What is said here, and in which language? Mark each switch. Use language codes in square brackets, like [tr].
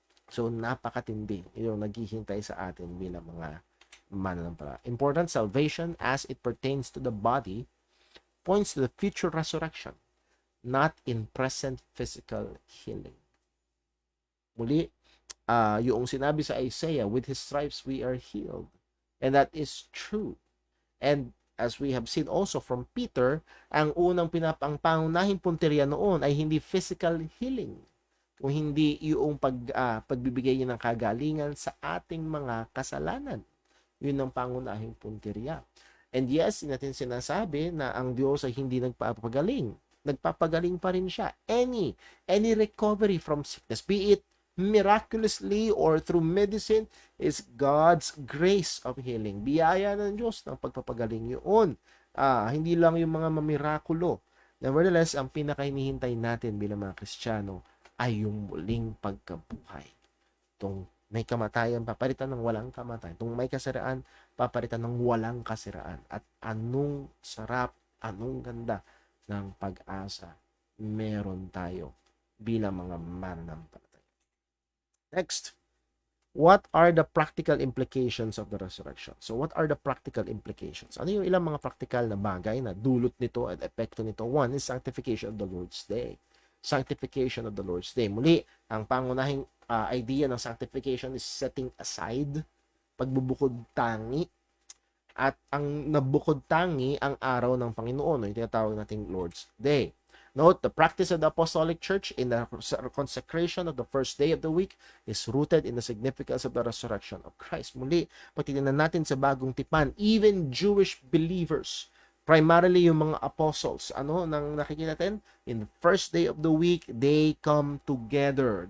[tl] So, napakatindi yung naghihintay sa atin bilang mga mananampalataya. [en] Important, salvation as it pertains to the body points to the future resurrection, not in present physical healing. [tl] Muli, yung sinabi sa Isaiah, [en] with His stripes we are healed. And that is true. And as we have seen also from Peter, [tl] ang unang pangunahing punteriya noon ay hindi physical healing, kung hindi yung pagbibigay niya ng kagalingan sa ating mga kasalanan. Yun ang pangunahing punteriya. [en] And yes, [tl] natin sinasabi na ang Diyos ay hindi nagpapagaling. Nagpapagaling pa rin siya. [en] Any recovery from sickness, be it miraculously or through medicine, is God's grace of healing. [tl] Biyaya ng Diyos ng pagpapagaling yun. Hindi lang yung mga mamirakulo. Nevertheless, ang pinakahinihintay natin bilang mga Kristiyano ay yung muling pagkabuhay. Itong may kamatayan, papalitan ng walang kamatayan. Itong may kasiraan, papalitan ng walang kasiraan. At anong sarap, anong ganda ng pag-asa meron tayo bilang mga mananampalataya. [en] Next, what are the practical implications of the resurrection? So, what are the practical implications? [tl] Ano yung ilang mga practical na bagay na dulot nito at epekto nito? [en] One is sanctification of the Lord's Day. Sanctification of the Lord's Day. [tl] Muli, ang pangunahing idea ng sanctification is setting aside, pagbubukod tangi, at ang nabukod tangi ang araw ng Panginoon, yung tinatawag nating Lord's Day. [en] Note, the practice of the Apostolic Church in the consecration of the first day of the week is rooted in the significance of the resurrection of Christ. [tl] Muli, pag titignan natin sa bagong tipan, [en] even Jewish believers, [tl] primarily yung mga apostles, nang nakikita natin, [en] in the first day of the week, they come together.